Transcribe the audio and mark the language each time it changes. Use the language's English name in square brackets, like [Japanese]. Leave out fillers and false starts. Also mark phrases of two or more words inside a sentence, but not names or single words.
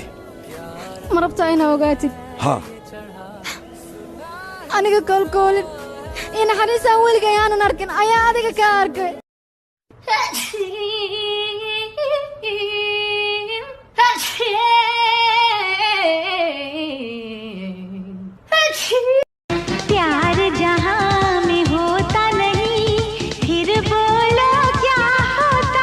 [Somali] ma rabtaa inaa ogaatid haa aniga koolkoolin iyo naxariisaan weligay aanan arkin ayaa adiga ka arkay [Hindi] प्यार जहां में होता नहीं फिर बोलो क्या होता